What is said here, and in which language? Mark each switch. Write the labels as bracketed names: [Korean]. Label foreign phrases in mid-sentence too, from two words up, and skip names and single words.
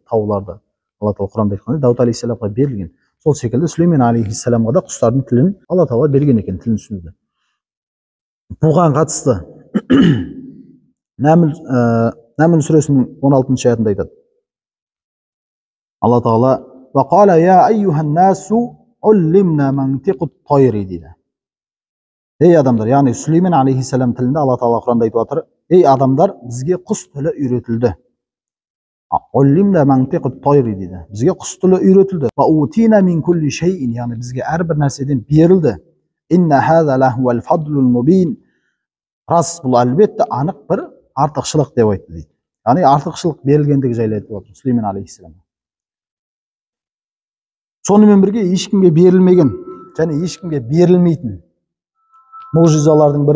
[Kazakh] Тауларды Алла Тағала Құранда айтқандай Дауд алейхиссаламға берілген. Сол секілді Сүлеймен алейхиссаламға да құстардың тілін Алла Тағала берген екен, тілін түсінуді. Бұған қатысты Нәмл сүресінің 16 аятында айтады. Алла Тағала [Arabic] وَقَالَ يَا أَيُّهَا النَّاسُ عُلِّمْنَا مَنْطِقُ الطَّيْرِ [Kazakh] дейді. Ей адамдар, яғни Сүлеймен алейхиссалам тілінде Алла Тағала Құранда айтып отыр: "Ей адамдар, бізге құс тілі үйретілді." [Arabic] "علمنا منطق الطير" дейді. [Kazakh] Бізге құс тілі үйретілді. [Arabic] "وأوتينا من كل شيء", [Kazakh] яғни бізге әрбір нәрседен берілді. [Arabic] "إن هذا لهو الفضل المبين", [Kazakh] рас бұл әлбетте анық бір артықшылық деп айтты дейді. Яғни артықшылық берілгендігі жайлы айтып отыр Сүлеймен алейхиссалам. Сонымен бірге ешкімге берілмеген және ешкімге берілмейтін мұғжизалардың бірі.